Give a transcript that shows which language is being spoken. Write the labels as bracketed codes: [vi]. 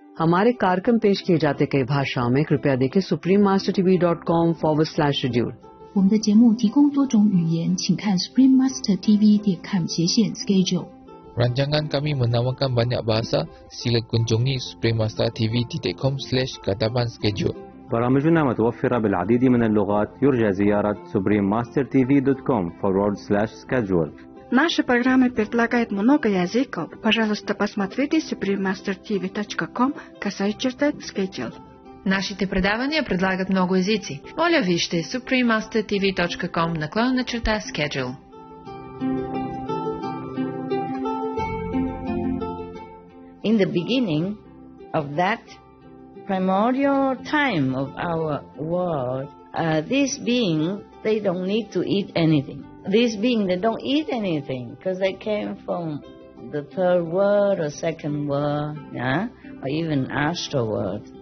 [hi] हमारे कार्यक्रम पेश किए जाते कई भाषाओं में कृपया देखें suprememastertv.com/schedule。 [zh] 我们的节目提供多种语言，请看 suprememastertv.com/schedule。 [ms] Rancangan kami menawarkan banyak bahasa. Sila kunjungi suprememastertv.com/katapan-schedule. [ar] برامجنا متوفرة بالعديد من اللغات. يرجى زيارة suprememastertv.com/schedule. [ru] Наши программы предлагают много языков. Пожалуйста, посмотрите suprememastertv.com/schedule. [bg] Нашите предавания предлагат много езици. Моля вижте suprememastertv.com/schedule. [en] In the beginning of that primordial time of our world, these beings, they don't need to eat anything. These beings, they don't eat anything because they came from the third world or second world, yeah, or even astral world.